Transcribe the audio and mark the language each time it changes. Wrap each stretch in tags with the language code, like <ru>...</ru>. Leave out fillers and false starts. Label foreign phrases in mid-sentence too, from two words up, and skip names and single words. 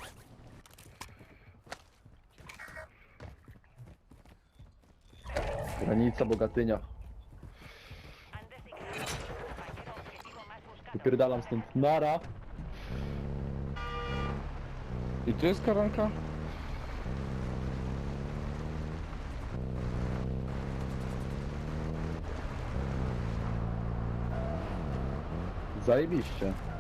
<pl>Granica Bogatynia.</pl> <es>Han designado a vuestro compañero objetivo más buscado.</es> <pl>Wypierdalam stąd. Nara. I tu jest koronka? Zajebiście.</pl>